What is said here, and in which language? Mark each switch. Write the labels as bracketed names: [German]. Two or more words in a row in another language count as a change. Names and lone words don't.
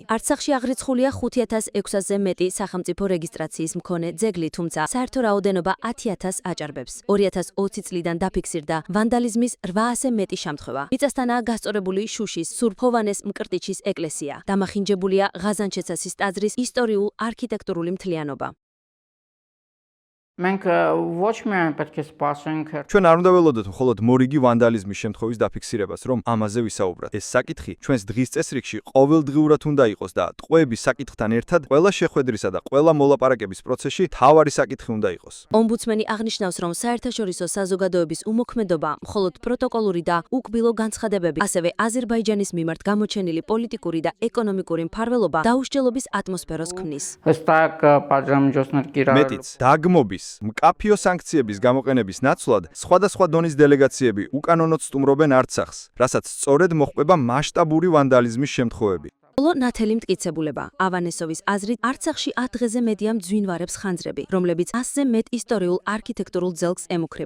[Georgian] არცახში აღრიცხულია 5600-ზე მეტი სახელმწიფო რეგისტრაციის მქონე ძეგლი, თუმცა საერთო რაოდენობა 10000 აჭარბებს. 2020 წლიდან დაფიქსირდა იზრდებოდა ვანდალიზმის 800 მეტი შემთხვევა. მიწასთანაა გასწორებული შუშის სურფოვანეს მკრტიჩის ეკლესია. დამახინჯებულია ღაზანჩეცასის ტაძრის ისტორიულ-არქიტექტურული მთლიანობა. [Armenian] մենք ոչ միայն պետք է սպասենք [Georgian] ჩვენ არ უნდა ველოდოთ მხოლოდ მორიგი ვანდალიზმის შემთხვევის დაფიქსირებას, რომ ამაზე ვისაუბროთ. ეს საკითხი ჩვენს დღის წესრიგში ყოველდღიურად უნდა იყოს და ტყვეების საკითხთან ერთად ყველა შეხვედრისა და ყველა მოლაპარაკების პროცესში მთავარი საკითხი უნდა იყოს. ომბუდსმენი აღნიშნავს, რომ საერთაშორისო საზოგადოების უმოქმედობა მხოლოდ პროტოკოლური და უკბილო განცხადებები, ასევე აზერბაიჯანის მიმართ გამოჩენილი პოლიტიკური და ეკონომიკური მფარველობა დაუსჯელობის ატმოსფეროს ქმნის. [Armenian] հստակ պատժամիջոցներ կիրառել [Georgian] მეტიც, დაგმობის, მკაფიო სანქციების გამოყენების ნაცვლად სხვადასხვა დონის დელეგაციები უკანონოდ სტუმრობენ არცახს, რასაც სწორედ მოჰყვება მასშტაბური ვანდალიზმის შემთხვევები. ბოლო ნათელი მტკიცებულება. ავანესოვის აზრით, არცახში 10 დღეზე მეტია მძვინვარებს ხანძრები, რომლებიც 100-ზე მეტ ისტორიულ-არქიტექტურულ ძელს ემუქრება.